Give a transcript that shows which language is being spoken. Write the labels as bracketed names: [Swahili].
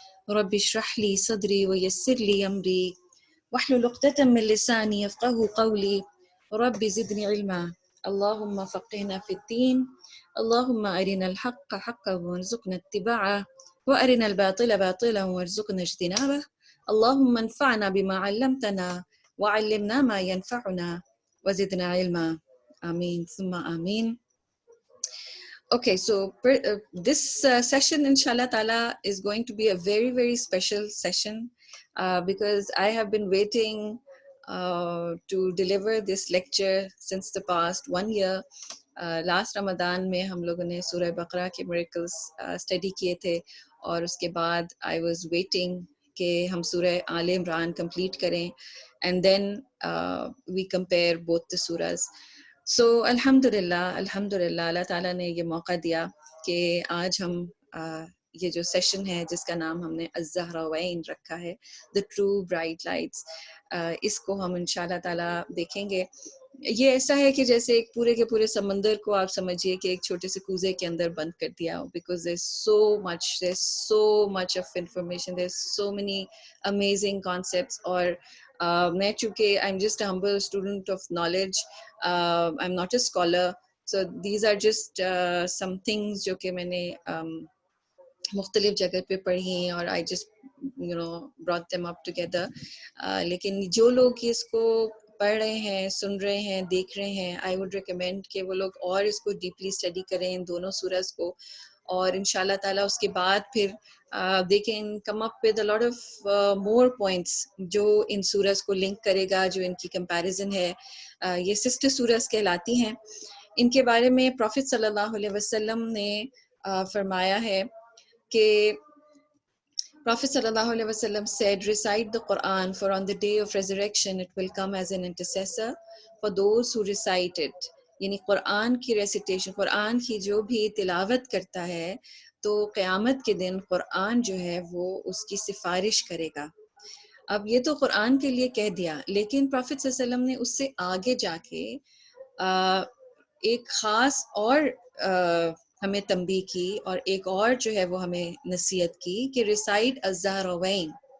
[Arabic] رب اشرح لي صدري ويسر لي أمري واحلل عقدة من لساني يفقهوا قولي رب زدني علما اللهم فقهنا في الدين اللهم أرنا الحق حقا وارزقنا اتباعه وأرنا الباطل باطلا وارزقنا اجتنابه اللهم انفعنا بما علمتنا وعلمنا ما ينفعنا وزدنا علما. Ameen. Summa Ameen. [English] Okay, so this session, inshallah ta'ala, is going to be a very, very special session because I have been waiting to deliver this lecture since the past 1 year. [Hindi] Last Ramadan में हम लोगों ने सूरह बकरा के miracles study किए थे और उसके बाद [English] I was waiting [Hindi] कि हम सूरह आल इमरान complete करें [English] and then we compare both the surahs. [Hindi] So alhamdulillah Allah ताला ने ये मौका दिया कि आज हम ये जो सेशन है जिसका नाम हमने अज़्ज़हरावैन रखा है, [English] The True Bright Lights, [Hindi] इसको हम इंशाल्लाह ताला देखेंगे. ये ऐसा है कि जैसे एक पूरे के पूरे समंदर को आप समझिए कि एक छोटे से कूजे के अंदर बंद कर दिया हो, [English] because there's so much of information, there's so many amazing concepts. [Hindi] और मैं चूँकि [English] I'm just a humble student of knowledge, I'm not a scholar, so these are just some things [Hindi] जो कि मैंने मुख्तलिफ जगह पे पढ़ी और [English] I just brought them up together. [Hindi] लेकिन जो लोग इसको पढ़ रहे हैं, सुन रहे हैं, देख रहे हैं, [English] I would recommend [Hindi] कि वो लोग और इसको deeply study करें इन दोनों सूरज को, और इंशाल्लाह ताला उसके बाद फिर [English] they can come up with a lot of more points [Hindi] जो इन सूरज को लिंक करेगा, जो इनकी comparison है. ये sister सूरज कहलाती हैं. इनके बारे में प्रॉफिट सल्लल्लाहु अलैहि वसल्लम ने फरमाया है कि [English] Prophet sallallahu alaihi wasallam said, recite the Quran, for on the day of resurrection it will come as an intercessor for those who recite it. [Hindi] यानी कुरान की रेसिटेशन, कुरान की जो भी तिलावत करता है तो क़यामत के दिन कुरान जो है वो उसकी सिफारिश करेगा. अब ये तो कुरान के लिए कह दिया, लेकिन प्रॉफिट सल्लल्लाहु अलैहि वसल्लम ने उससे आगे जाके एक ख़ास और हमें तंबीह की और एक और जो है वो हमें नसीहत की कि रिसाइट अज़्ज़हरावैन.